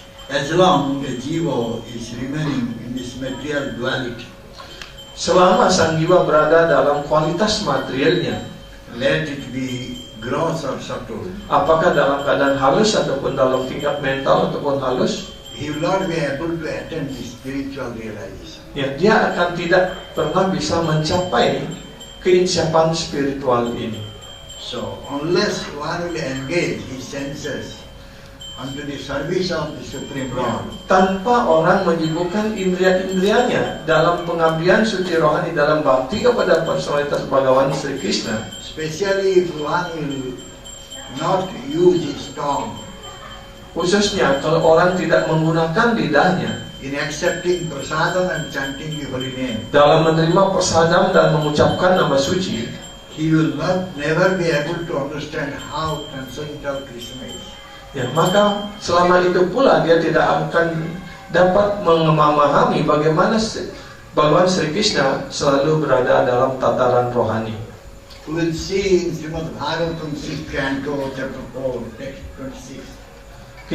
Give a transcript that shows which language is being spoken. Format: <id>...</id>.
<en>As long as jiva is remaining in this material duality,</en> <id>selama sang jiwa berada dalam kualitas materialnya,</id> <en>let it be gross or subtle,</en> <id>apakah dalam keadaan halus ataupun dalam tingkat mental ataupun halus,</id> <en>he will not be able to attain the spiritual realization.</en> <id>ya, dia akan tidak pernah bisa mencapai keinsiapan spiritual ini.</id> <en>So, unless one will engage his senses unto the service of the Supreme Lord,</en> <id>Tanpa orang menyibukkan indria-indrianya dalam pengabdian suci rohani dalam bakti kepada personalitas Bhagawan Sri Krishna,</id> <en>especially if one will not use his tongue</en> <id>khususnya kalau orang tidak menggunakan lidahnya</id> <en>in accepting prasadam and chanting the holy name,</en> <id>dalam menerima prasadam dan mengucapkan nama suci,</id> <en>he will never be able to understand how transcendental Krishna is.</en> <id>ya, maka selama itu pula dia tidak akan dapat memahami bagaimana Bhagawan Sri Krishna selalu berada dalam tataran rohani.</id> <en>We will see in Srimad Bhagavatam 6th canto, chapter 4, text 26.</en>